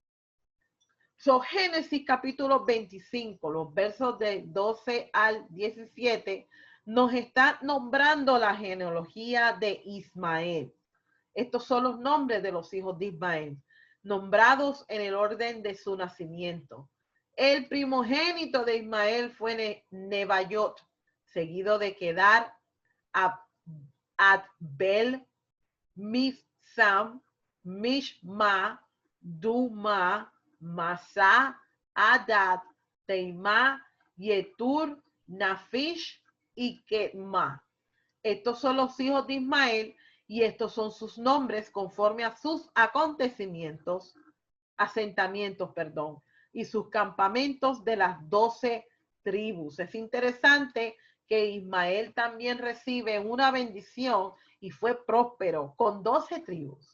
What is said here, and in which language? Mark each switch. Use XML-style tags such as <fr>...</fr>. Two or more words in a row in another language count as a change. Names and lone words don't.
<es>Génesis capítulo 25, los versos de 12 al 17, nos está nombrando la genealogía de Ismael. Estos son los nombres de los hijos de Ismael, nombrados en el orden de su nacimiento. El primogénito de Ismael fue Nebayot, seguido de Kedar, Adbel, Mibsam, Mishma, Duma, Masá, Adad, Teimá, Yetur, Nafish y Kedma. Estos son los hijos de Ismael y estos son sus nombres conforme a sus asentamientos, y sus campamentos de las 12 tribus. Es interesante que Ismael también recibe una bendición y fue próspero con 12 tribus.</es>